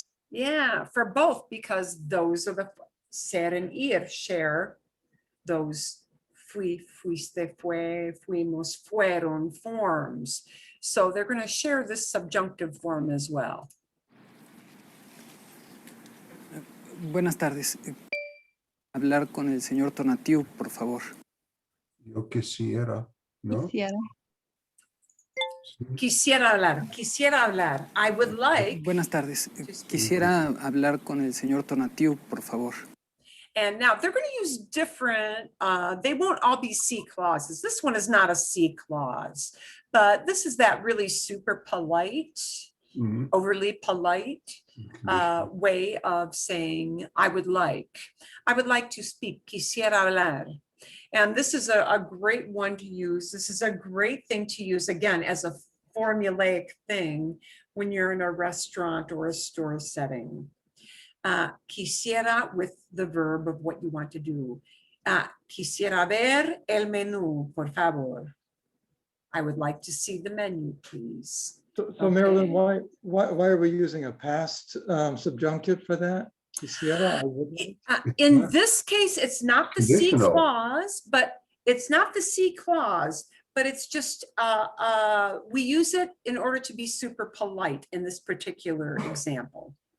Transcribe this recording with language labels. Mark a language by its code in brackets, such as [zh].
[en] Yeah, for both, because those are the ser and ir share those [es] fui, fuiste, fue, fuimos, fueron [en] forms. So they're going to share this subjunctive form as well. [es] Buenas tardes. Hablar con el señor Tonatiu, por favor. Yo quisiera, ¿no? Quisiera hablar. [en] I would like. [es] Buenas tardes. Quisiera hablar con el señor Tonatiu, por favor. [en] And now they're going to use different, they won't all be C clauses. This one is not a C clause, but this is that really super polite, Mhm. overly polite way of saying, I would like to speak, [es] quisiera hablar. [en] And this is a great one to use. This is a great thing to use, again, as a formulaic thing when you're in a restaurant or a store setting. Quisiera with the verb of what you want to do. [es] Quisiera ver el menú, por favor. [en] I would like to see the menu, please. So Marilyn, Okay. why are we using a past subjunctive for that? Quisiera, I would like. In this case, it's not the C Conditional. clause, but it's just, we use it in order to be super polite in this particular example.